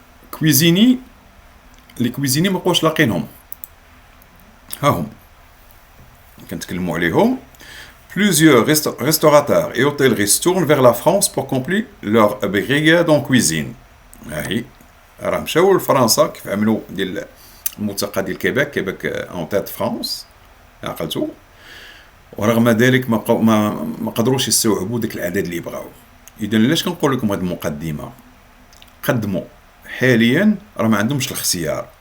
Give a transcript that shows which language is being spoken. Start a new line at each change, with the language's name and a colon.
French: كويزيني لي كويزيني
Arabic: ما بقاوش لاقينهم، ها هم كنتكلموا عليهم.
French: Plusieurs restaurateurs et hôtelleries se tournent vers la France pour compléter leur brigade en cuisine.
Arabic: هاهي راه مشاو لفرنسا كيف عملوا ديال الملتقى ديال كيباك
French: اون تيت فرانس،
Arabic: عقلتوا. ورغم ذلك ما قدروش يستوعبوا داك العدد اللي بغاو. اذا علاش كنقول لكم هذه المقدمه؟ قدموا حاليا راه ما عندهمش الاختيار.